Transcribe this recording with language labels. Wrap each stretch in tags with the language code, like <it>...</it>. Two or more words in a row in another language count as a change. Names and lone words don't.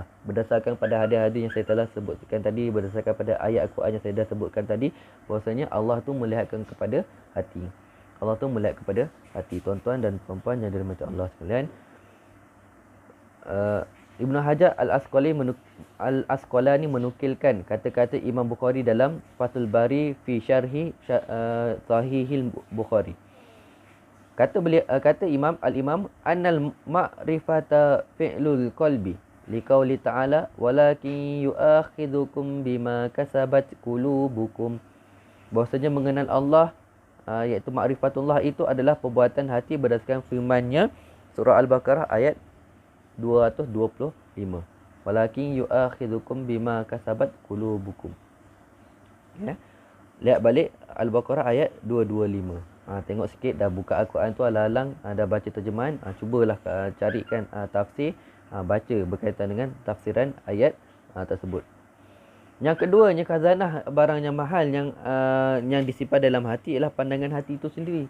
<ms>Berdasarkan pada hadis-hadis yang saya telah sebutkan tadi, berdasarkan pada ayat Al-Quran yang saya dah sebutkan tadi, bahwasanya Allah tu melihatkan kepada hati. Allah tu melihat kepada hati. Tuan-tuan dan puan-puan yang dirahmati Allah sekalian, Ibnu Hajar Al-Asqalani menukilkan kata-kata Imam Bukhari dalam Fathul Bari fi syarhi Sahihil Bukhari. Kata Imam</ms> <ar>أن المعرفة فعل القلب لقوله تعالى ولكن يؤاخذكم بما كسبت قلوبكم.</ar> <ms>Bahwasanya mengenal Allah, iaitu ma'rifatullah, itu adalah perbuatan hati berdasarkan firman-Nya surah Al-Baqarah ayat 225.</ms> <ar>ولكن يؤاخذكم بما كسبت قلوبكم.</ar> <ms>Ya. Lihat balik Al-Baqarah ayat 225. Tengok sikit, dah buka Al-Quran tu alang-alang, dah baca terjemahan, cubalah carikan tafsir, baca berkaitan dengan tafsiran ayat tersebut. Yang keduanya, khazanah barang yang mahal yang disimpan dalam hati ialah pandangan hati itu sendiri.</ms>